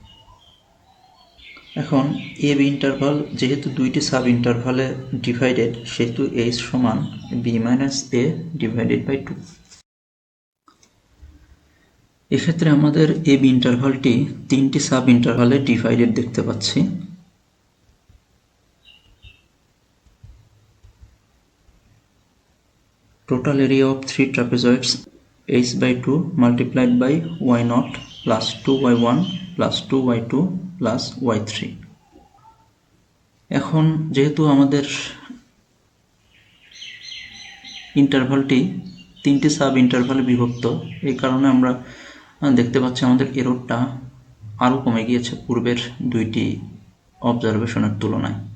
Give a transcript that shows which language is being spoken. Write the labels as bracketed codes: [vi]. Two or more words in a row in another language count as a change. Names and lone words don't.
[bn] এখন ab ইন্টারভাল যেহেতু দুইটি সাব ইন্টারভালে ডিভাইডেড, সেহেতু h সমান [en] b minus a divided by 2. [bn] এক্ষেত্রে আমাদের ab ইন্টারভালটি তিনটি সাব ইন্টারভালে ডিভাইডেড দেখতে পাচ্ছি। [en] Total area of three trapezoids h/2 multiplied by y0 plus 2y1 plus 2y2 plus y3। [bn] এখন যেহেতু আমাদের ইন্টারভালটি তিনটি সাব ইন্টারভালে বিভক্ত, এই কারণে আমরা দেখতে পাচ্ছি আমাদের এররটা আরও কমে গিয়েছে পূর্বের দুইটি অবজারভেশনের তুলনায়।